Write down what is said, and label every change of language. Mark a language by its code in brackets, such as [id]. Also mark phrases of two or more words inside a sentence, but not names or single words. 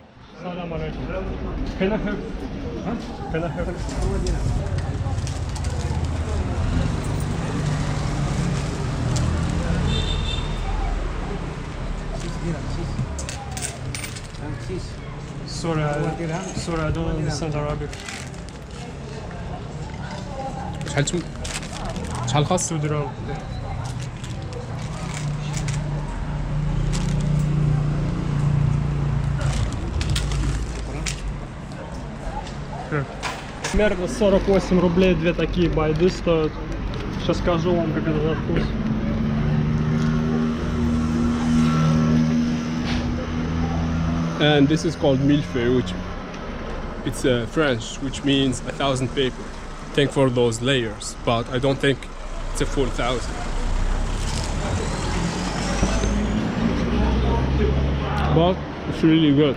[ar] سلام عليكم. [en] Can I have? Huh? Can I have? Sorry, I don't understand Arabic. [ar] شحال خاص؟ 2 dirham. [ru] Примерно 48 рублей две такие байды стоят. Сейчас скажу вам, как это на вкус. [en] And this is called millefeuille, which it's French, which means 1,000 paper. Think for those layers, but I don't think it's a full 1,000. But it's really good.